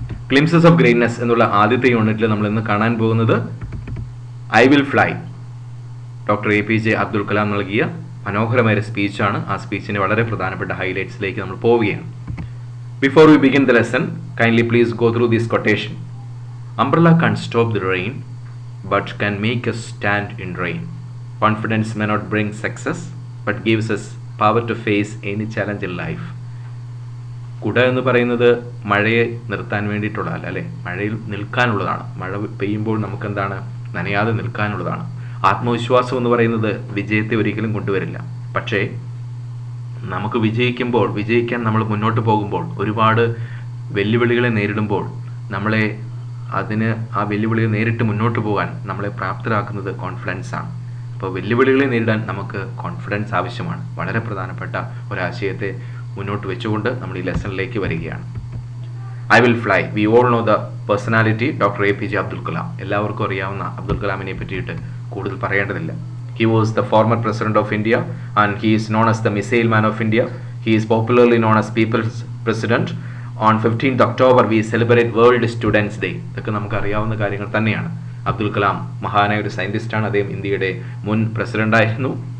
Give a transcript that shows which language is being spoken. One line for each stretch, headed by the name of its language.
Malayalam: Glimpses of greatness എന്നുള്ള ആദ്യത്തെ യൂണിറ്റിൽ നമ്മൾ ഇന്ന് കാണാൻ പോകുന്നത് I will fly, doctor APJ Abdul Kalam നൽകിയ മനോഹരമായ സ്പീച്ചാണ്. ആ സ്പീച്ചിന്റെ വളരെ പ്രധാനപ്പെട്ട ഹൈലൈറ്റ്സിലേക്ക് നമ്മൾ പോവുകയാണ്.
English: Before we begin the lesson, kindly please go through this quotation. Umbrella can't stop the rain, but can make us stand in rain. Confidence may not bring success, but gives us power to face any challenge in life.
Malayalam: കുട എന്ന് പറയുന്നത് മഴയെ നിർത്താൻ വേണ്ടിയിട്ടുള്ളതല്ല, അല്ലേ? മഴയിൽ നിൽക്കാനുള്ളതാണ്. മഴ പെയ്യുമ്പോൾ നമുക്കെന്താണ്? നനയാതെ നിൽക്കാനുള്ളതാണ്. ആത്മവിശ്വാസം എന്ന് പറയുന്നത് വിജയത്തെ ഒരിക്കലും കൊണ്ടുവരില്ല. പക്ഷേ നമുക്ക് വിജയിക്കാൻ നമ്മൾ മുന്നോട്ട് പോകുമ്പോൾ, ഒരുപാട് വെല്ലുവിളികളെ നേരിടുമ്പോൾ നമ്മളെ ആ വെല്ലുവിളിയെ നേരിട്ട് മുന്നോട്ട് പോകാൻ നമ്മളെ പ്രാപ്തരാക്കുന്നത് കോൺഫിഡൻസ് ആണ്. അപ്പോൾ വെല്ലുവിളികളെ നേരിടാൻ നമുക്ക് കോൺഫിഡൻസ് ആവശ്യമാണ്. വളരെ പ്രധാനപ്പെട്ട ഒരാശയത്തെ മുന്നോട്ട് വെച്ചുകൊണ്ട് നമ്മൾ ഈ ലെസണിലേക്ക് വരികയാണ്. I will fly.
English: we all know the personality
Malayalam: doctor APJ Abdul Kalam. എല്ലാവർക്കും അറിയാവുന്ന അബ്ദുൽ കലാമിനെ പറ്റിയിട്ട് കൂടുതൽ പറയേണ്ടതില്ല.
English: He was the former president of India and he is known as the missile man of India. He is popularly known as People's President. On 15th October we celebrate World Students Day.
Malayalam: ഇതൊക്കെ നമുക്ക് അറിയാവുന്ന കാര്യങ്ങൾ തന്നെയാണ്. അബ്ദുൽ കലാം മഹാനായ ഒരു സയന്റിസ്റ്റാണ്. അദ്ദേഹം ഇന്ത്യയുടെ മുൻ പ്രസിഡന്റായിരുന്നു.